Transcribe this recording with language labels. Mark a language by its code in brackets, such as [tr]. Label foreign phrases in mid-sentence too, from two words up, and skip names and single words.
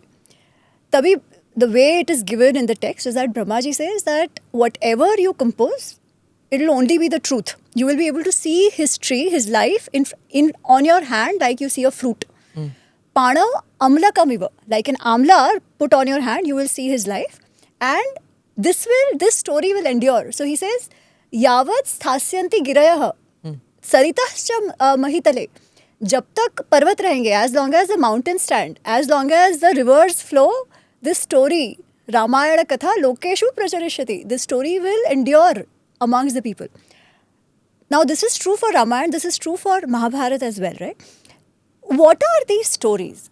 [en] Tabhi, the way it is given in the text is that Brahmaji says that whatever you compose, it will only be the truth. You will be able to see history, his life in on your hand like you see a fruit. [sa] पाणव आमलकमिव, [en] like an amla put on your hand, you will see his life, and this story will endure. So he says, [sa] यावत् स्थास्यन्ति गिरयः सरितः महीतले. [hi] जब तक पर्वत रहेंगे, [en] as long as the mountains stand, as long as the rivers flow, this story, [sa] रामायण कथा लोकेषु प्रचरिष्यति, [en] this story will endure amongst the people. Now, this is true for Ramayana, this is true for Mahabharata as well, right? What are these stories?